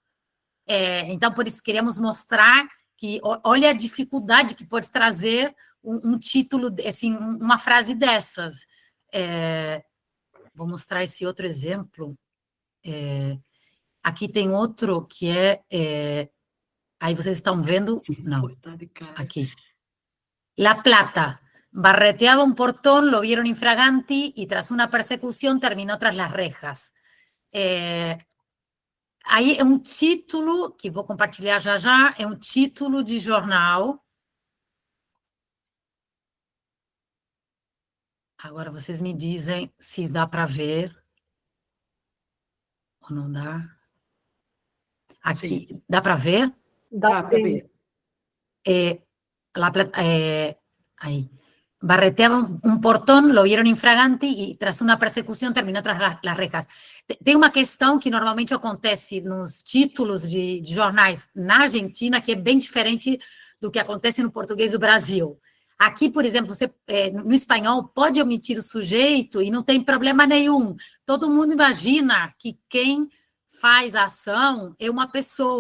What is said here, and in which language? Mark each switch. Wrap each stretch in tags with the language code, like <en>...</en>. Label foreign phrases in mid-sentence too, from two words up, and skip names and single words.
<pt>Então, por isso, queremos mostrar que olha a dificuldade que pode trazer um título, assim, uma frase dessas. Vou mostrar esse outro exemplo. Aqui tem outro que aí vocês estão vendo? Não, aqui. La Plata.</pt> <es>Barreteaba un portón, lo vieron infraganti y tras una persecución terminó tras las rejas.</es> <pt>Aí é um título, que vou compartilhar já já, é um título de jornal. Agora vocês me dizem se dá para ver ou não dá. Aqui, Sim. dá para ver? Dá para ver. Ahí.</pt> <es>Barreteaban un portón, lo vieron infraganti</es> <pt>e tras uma persecução terminou</pt> <es>tras las rejas.</es> <pt>Tem uma questão que normalmente acontece nos títulos de jornais na Argentina que é bem diferente do que acontece no português do Brasil. Aqui, por exemplo, você no espanhol pode omitir o sujeito e não tem problema nenhum. Todo mundo imagina que quem faz a ação é uma pessoa.</pt>